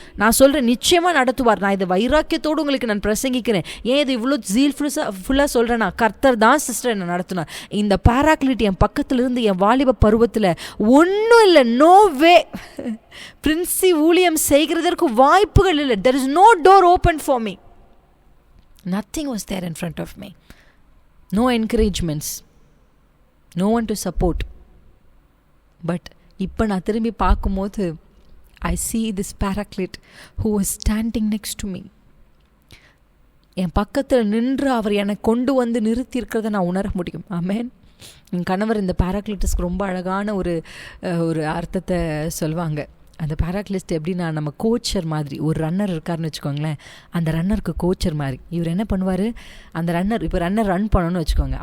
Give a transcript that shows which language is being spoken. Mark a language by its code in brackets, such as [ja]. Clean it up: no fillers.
[ta] நான் சொல்கிறேன், நிச்சயமாக நடத்துவார். நான் இதை வைராக்கியத்தோடு உங்களுக்கு நான் பிரசங்கிக்கிறேன். ஏன் இது இவ்வளோ ஃபுல்லாக சொல்கிறேன்னா, கர்த்தர் தான் சிஸ்டர் என்னை நடத்தினார். இந்த பாராக்லிட் என் பக்கத்தில் இருந்து என் வாலிப பருவத்தில் ஒன்றும் இல்லை, [en] no way [ta] பிரின்சி ஊழியம் செய்கிறதற்கு வாய்ப்புகள் இல்லை. [en] There is no door open for me. Nothing was there in front of me. No encouragements. No one to support. But [ta] இப்போ நான் திரும்பி பார்க்கும்போது [en] I see this paraclete who was standing next to me. [ta] என் பக்கத்தில் நின்று அவர் என்னை கொண்டு வந்து நிறுத்தி இருக்கிறத நான் உணர முடியும். ஆமென். என் கணவர் இந்த பாராக்லிட்டஸ்க்கு ரொம்ப அழகான ஒரு அர்த்தத்தை சொல்லுவாங்க. அந்த பாராக்லிஸ்ட் எப்படின்னா, நம்ம கோச்சர் மாதிரி ஒரு ரன்னர் இருக்காருன்னு வச்சுக்கோங்களேன். அந்த ரன்னருக்கு கோச்சர் மாதிரி இவர் என்ன பண்ணுவார், அந்த ரன்னர் இப்போ ரன்னர் ரன் பண்ணணும்னு வச்சுக்கோங்க.